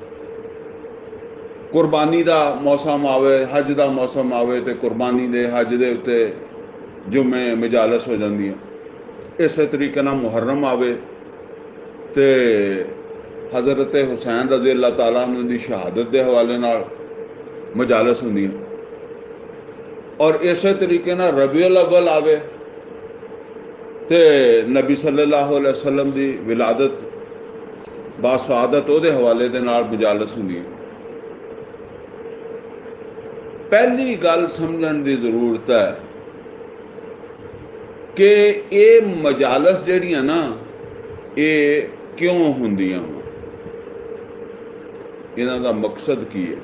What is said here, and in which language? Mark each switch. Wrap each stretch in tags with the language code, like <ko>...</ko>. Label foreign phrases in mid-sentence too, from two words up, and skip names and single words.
<pa>قربانی دا موسم آوے، حج دا موسم آوے تو قربانی دے حج دے اتے جمعے مجالس ہو جاندیاں. اس طریقے نال محرم آوے تو حضرت حسین</pa> <ar>رضي الله تعالى عنه</ar> <pa>دی شہادت کے حوالے نال مجالس ہندیاں. اور اس طریقے نال ربیع الاول آوے تو نبی</pa> <ar>صلى الله عليه وسلم</ar> <pa>کی ولادت باسعادت اوہدے حوالے دے نال مجالس ہندیاں. پہلی گل سمجھن کی ضرورت ہے کہ یہ مجالس جہڑیاں نا، یہ کیوں ہندیاں وا، انہاں دا مقصد کی ہے.</pa>